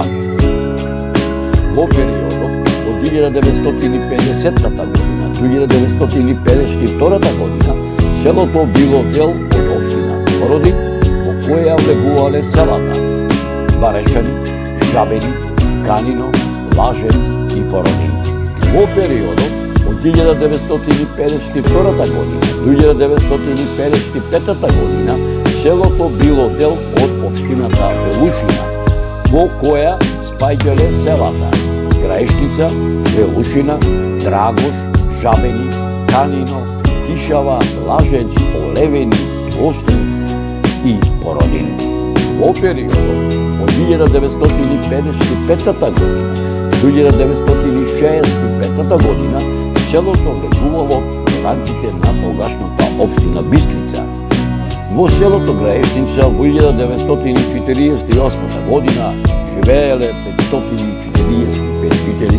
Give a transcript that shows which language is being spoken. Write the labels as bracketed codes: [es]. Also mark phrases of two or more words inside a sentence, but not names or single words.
[mk] Во периодот од 1950 година до 1952 година селото било дел од општина Породин, во која влегувале селата Барешани, Жабени, Канино, Лажец и Породин. Во периодот од 1952 година до 1955 година селото било дел од општината Велушина, во која спаѓале селата Граешница, Велушина, Драгош, Жабени, Канино, Тишава, Лажец, Олевени, Остриц и Породин. Во периодот од 1955 година до 1965 година селото влегувало во рамките на тогашната општина Бистрица. Во селото Граешница во 1948 година живееле 545 жители.